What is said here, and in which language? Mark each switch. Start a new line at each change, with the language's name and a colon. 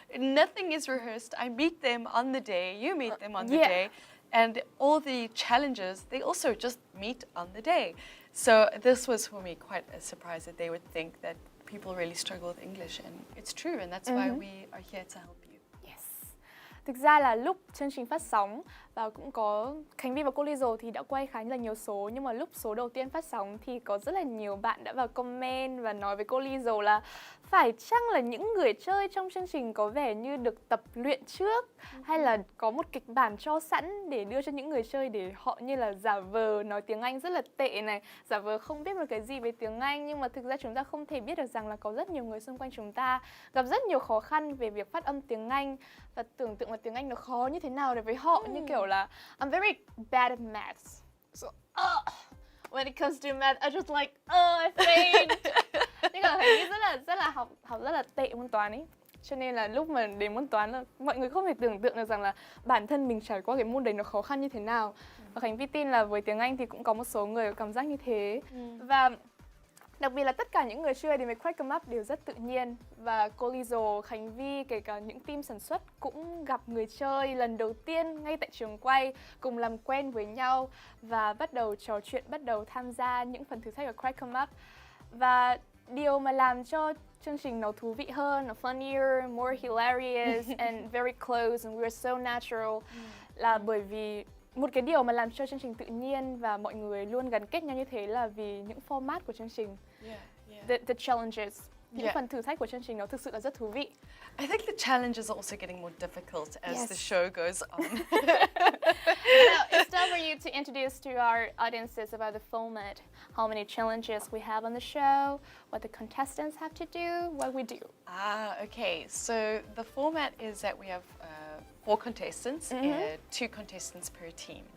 English: Nothing is rehearsed. I meet them on the day, you meet them on the day, and all the challenges, they also just meet on the day. So this was for me quite a surprise that they would think that people really struggle with English, and it's true, and that's why we are here to help you. Yes.
Vietnamese: Thực ra là lúc chương trình phát sóng và cũng có Khánh Vi và cô Lizo thì đã quay khá là nhiều số, nhưng mà lúc số đầu tiên phát sóng thì có rất là nhiều bạn đã vào comment và nói với cô Lizo là phải chăng là những người chơi trong chương trình có vẻ như được tập luyện trước, hay là có một kịch bản cho sẵn để đưa cho những người chơi để họ như là giả vờ nói tiếng Anh rất là tệ này, giả vờ không biết một cái gì về tiếng Anh, nhưng mà thực ra chúng ta không thể biết được rằng là có rất nhiều người xung quanh chúng ta gặp rất nhiều khó khăn về việc phát âm tiếng Anh và tưởng tượng là tiếng Anh nó khó như thế nào đối với họ, như kiểu là I'm very bad at maths.
English: So, when it comes to math, I just like, I faint.
Vietnamese: Nhưng mà Khánh rất là học rất là tệ môn toán ấy. Cho nên là lúc mà đến môn toán là mọi người không thể tưởng tượng được rằng là bản thân mình trải qua cái môn đấy nó khó khăn như thế nào. Và Khánh Vi tin là với tiếng Anh thì cũng có một số người có cảm giác như thế. Và đặc biệt là tất cả những người chơi đến với Crack 'em Up đều rất tự nhiên. Và cô Lizo, Khánh Vi, kể cả những team sản xuất cũng gặp người chơi lần đầu tiên ngay tại trường quay, cùng làm quen với nhau và bắt đầu trò chuyện, bắt đầu tham gia những phần thử thách của Crack 'em Up. Và điều mà làm cho chương trình nó thú vị hơn, nó funnier, more hilarious and very close and we're so natural là bởi vì một cái điều mà làm cho chương trình tự nhiên và mọi người luôn gắn kết nhau như thế là vì những format của chương trình. The challenges, những phần thử thách của chương trình nó thực sự là rất thú vị.
English: I think the challenges are also getting more difficult as the show goes on. Now, it's time for you to introduce to our audiences about the format, how many challenges we have on the show, what the contestants have to do, what we do. Okay. So the format is that we have 4 contestants, 2 contestants per team.